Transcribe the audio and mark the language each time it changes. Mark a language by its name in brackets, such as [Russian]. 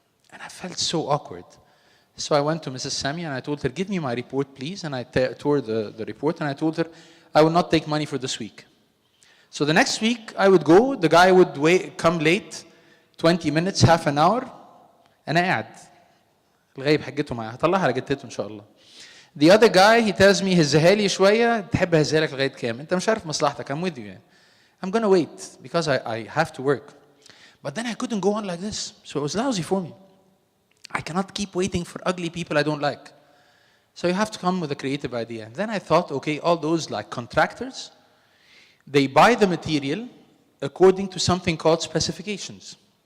[English] And I felt so awkward. So I went to Mrs. Sami and I told her, give me my report, please. And I tore the report and I told her, I will not take money for this week. So the next week I would go, the guy would come late, 20 minutes, half an hour, [Arabic] أنا قاعد. الغايب حقته معاه هطلعها على جتته إن شاء الله. [English] The other guy, he tells me [Arabic] هزها لي شوية, تحب أهزها لك لغاية كام؟ أنت مش عارف مصلحتك, [English] I'm with you. I'm going to wait because I have to work. But then I couldn't go on like this. So it was lousy for me. I cannot keep waiting for ugly people I don't like. So you have to come with a creative idea. And then I thought, okay, all those like contractors, they buy the material according to something called specifications.